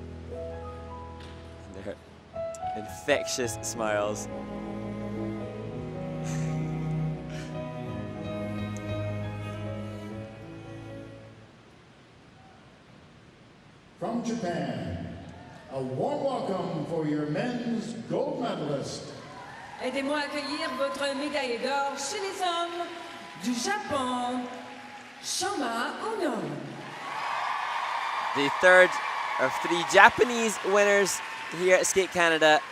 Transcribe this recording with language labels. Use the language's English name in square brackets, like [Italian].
[English] And their infectious smiles. From Japan, a warm welcome for your men's gold medalist. [French] Aidez-moi à accueillir votre médaille d'or chez les hommes du Japon, Shoma Ono. [English] The third of 3 Japanese winners here at Skate Canada.